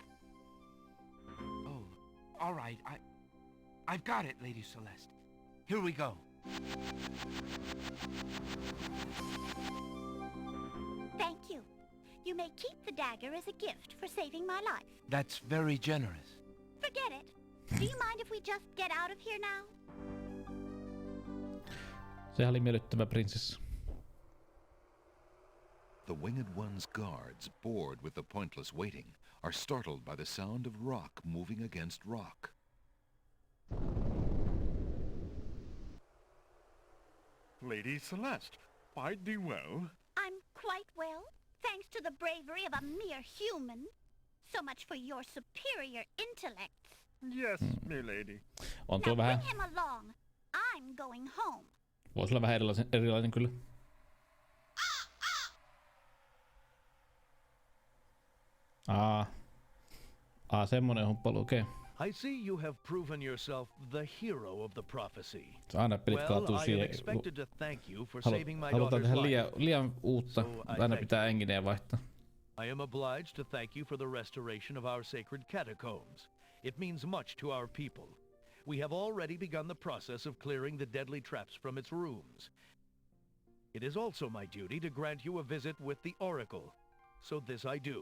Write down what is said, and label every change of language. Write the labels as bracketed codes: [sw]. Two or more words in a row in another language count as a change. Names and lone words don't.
[en] Oh, all right. I've got it, Lady Celeste. Here we go. Thank you. You may keep the dagger as a gift for saving my life. That's very generous. Forget it. Do you mind if we just get out of here now? [fi] Sehän oli miellyttävä prinsessa. [en] The Winged One's guards, bored with the pointless waiting, are startled by the sound of rock moving against rock. Lady Celeste, quite thee well? I'm quite well, thanks to the bravery of a mere human. So much for your superior intellects. Yes, milady. [fi] On [en] Now [fi] tuo vähän... [en] bring him along. I'm going home. [fi] Voisi olla vähän erilainen kyllä. Semmonen humppailu, okei. [en] I see you have proven yourself the hero of the prophecy. [fi] Aina pelit kaatuu [en] I am [fi] siihen. [en] expected to thank you for saving my [fi] Halutaan [en] daughter's [fi] tehdä [en] life. [fi] liian uutta. Aina pitää engineen vaihtaa. [en] I am obliged to thank you for the restoration of our sacred catacombs. It means much to our people. We have already begun the process of clearing the deadly traps from its rooms. It is also my duty to grant you a visit with the Oracle. So this I do.